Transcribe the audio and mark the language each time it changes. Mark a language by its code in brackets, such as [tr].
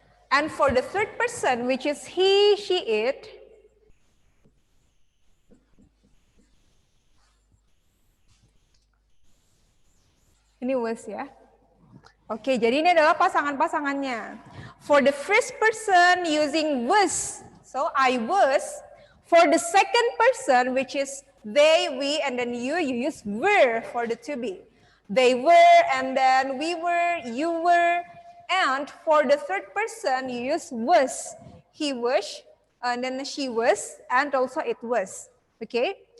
[en] And for the third person, which is he, she, it, [id] ini was ya. Oke, jadi ini adalah pasangan-pasangannya. [en] For the first person using was, so I was. For the second person, which is they, we, and then you use were for the to be. They were, and then we were, you were. And for the third person, you use was. He was, and then she was, and also it was. Okay?